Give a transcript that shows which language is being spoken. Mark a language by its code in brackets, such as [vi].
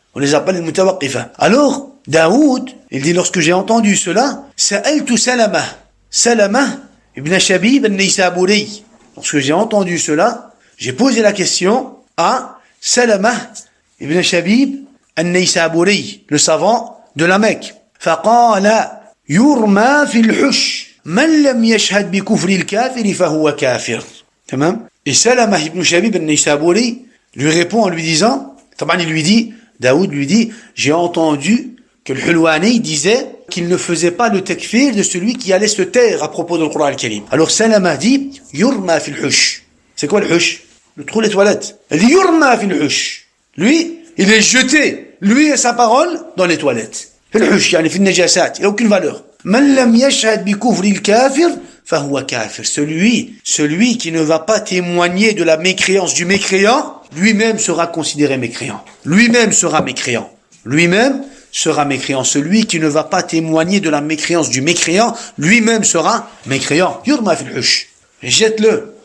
[fr] On les appelle les mutawaqqifa. Alors, Daoud, il dit lorsque j'ai entendu cela, [ar] Sa'altu [fr] Salama. Salama ibn Shabib al-Naysaburi. Lorsque j'ai entendu cela, j'ai posé la question à Salama ibn Shabib al-Naysaburi, le savant de la Mecque. [ar] فقال يرمى في الحش من لم يشهد بكفر الكافر فهو كافر. تمام. [fr] Et Salama ibn Shabib al-Naysaburi lui répond en lui disant, il lui dit, Daoud lui dit, j'ai entendu que le Hulwani disait qu'il ne faisait pas le takfir de celui qui allait se taire à propos du Coran al-Karim. Alors Salama dit, [ar] yurma fil hush. [fr] C'est quoi le hush? Le trou des toilettes. Il dit [ar] yurma fil hush. [fr] Lui, il est jeté, lui et sa parole, dans les toilettes. الحش يعني في النجاسات il n'a aucune valeur. [ar] من لم يشهد بكفر الكافر فهو كافر. [fr] Celui qui ne va pas témoigner de la mécréance du mécréant, lui-même sera considéré mécréant. Lui-même sera mécréant. Celui qui ne va pas témoigner de la mécréance du mécréant, lui-même sera mécréant. [ar] يرمى في الحش.